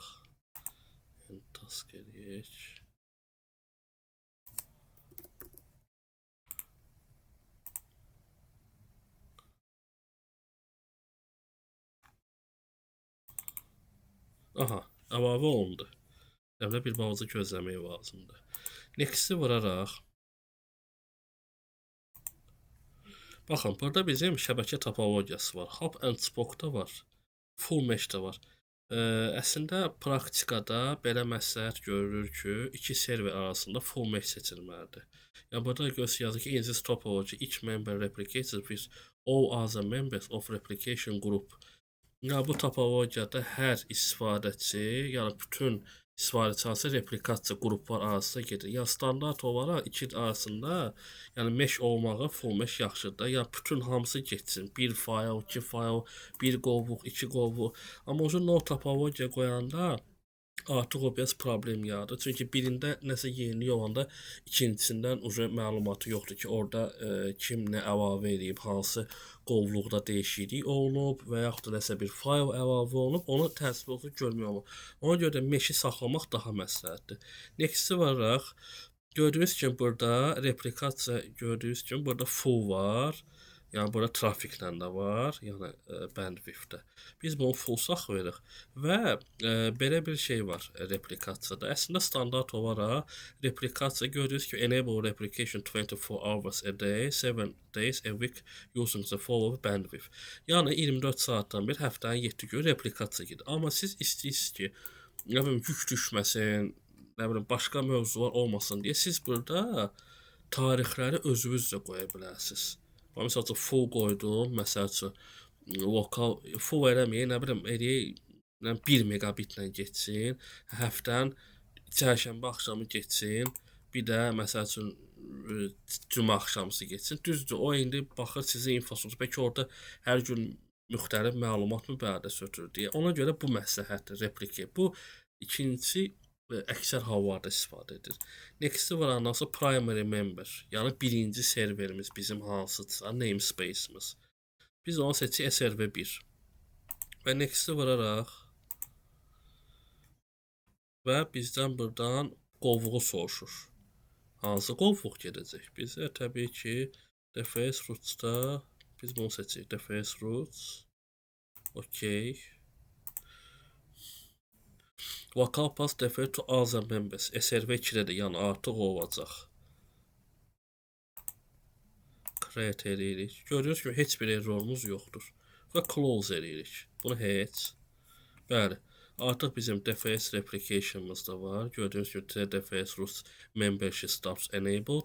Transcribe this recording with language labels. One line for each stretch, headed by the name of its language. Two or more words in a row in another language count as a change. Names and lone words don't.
Azerbaijani: Task eləyək. Aha, əlavə olundu. Əvvəl bir balaca gözləmək lazımdır. Next-i vuraraq. Baxın, burada bizim şəbəkə topologiyası var.
English: Hub and spoke-da
Azerbaijani: var.
English: Full mesh-də
Azerbaijani: var. Əslində praktikada belə məsləhət görülür ki, iki server arasında
English: full mesh
Azerbaijani: seçilməlidir. Yəni burada yazır ki,
English: in this topology each member replicates with all other members of replication group.
Azerbaijani: Yəni bu topologiyada hər istifadəçi, yəni bütün istifadəçi replikasiya qruplar arasında gedir. Yəni standart olaraq iki arasında, yəni mesh olmağı
English: full mesh
Azerbaijani: yaxşıdır. Yəni bütün hamısı getsin. Bir fayl, iki fayl, bir qovluq, iki qovluq. Amma o no topologiya qoyanda artıq o biraz problem yaradır. Çünki birində nəsə yenilik olanda ikincisindən məlumatı yoxdur ki, orada kim nə əlavə edib, hansı qovluqda dəyişiklik olunub və yaxud da nəsə bir fayl əlavə olunub, onu təsdiq görmək olur. Ona görə də mesh-i saxlamaq daha məsləhətdir. Next-i varaq, gördüyünüz kimi burada replikasiya, gördüyünüz kimi burada full var. Yəni burada trafiklə də var, yəni bandwidth-də. Biz bunu full saxlayırıq və belə bir şey var replikasiyada. Əslində standart olaraq replikasiya gördüyünüz kimi
English: enable replication 24 hours a day, 7 days a week using the following bandwidth.
Azerbaijani: Yəni 24 saatdan bir həftənin 7 gün replikasiya gedir. Amma siz istəyirsiniz ki, nə bilim yük düşməsin, nə bilim başqa mövzular olmasın deyə siz burada tarixləri özünüz də qoya bilərsiniz. Məsəl üçün full qoydum, məsəl üçün lokal full eləməyin, nə bilim eləyək 1 megabitlə getsin, həftənin çərşənbə axşamı getsin, bir də məsəl üçün cümə axşamısı getsin. Düzdür, o indi baxır sizin infosunuz. Bəlkə orada hər gün müxtəlif məlumat mübadiləsi götürür deyə. Ona görə bu məsləhətdir replicate. Bu ikincisi əksər hallarda istifadə edilir. Next-i var anası
English: primary member.
Azerbaijani: Yəni birinci serverimiz bizim hansıdırsa, namespace-imiz. Biz onu seçik SRV1. Və next-i vuraraq və bizdən buradan qovluğu soruşur. Hansı qovluq gedəcək? Bizə təbii ki,
English: DFS roots-da
Azerbaijani: biz bunu seçik.
English: DFS roots. Okay. Local path refer to other members.
Azerbaijani: SRV2-də də yəni artıq olacaq. Create edirik. Görüyoruz ki, heç bir errorumuz yoxdur. Və close edirik. Bunu heç. Bəli. Artıq bizim
English: DFS replication'ımız
Azerbaijani: da var. Gördüyünüz kimi
English: DFS roots membership stops enabled.